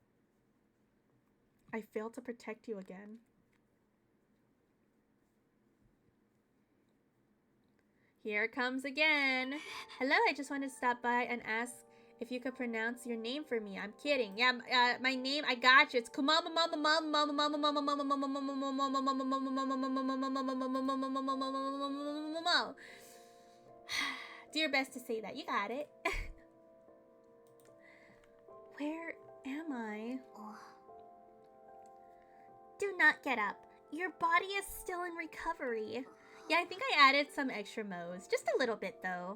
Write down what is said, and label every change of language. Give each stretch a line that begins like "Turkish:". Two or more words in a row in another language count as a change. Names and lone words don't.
English: I failed to protect you again. Here it comes again. Hello, I just wanted to stop by and ask if you could pronounce your name for me. I'm kidding. Yeah, my name, I got you. It's Kumama Mama Mama Mama Mama Mama Mama Mama Mama. Do your best to say that. You got it. Where am I? Do not get up. Your body is still in recovery. Yeah, I think I added some extra modes. Just a little bit, though.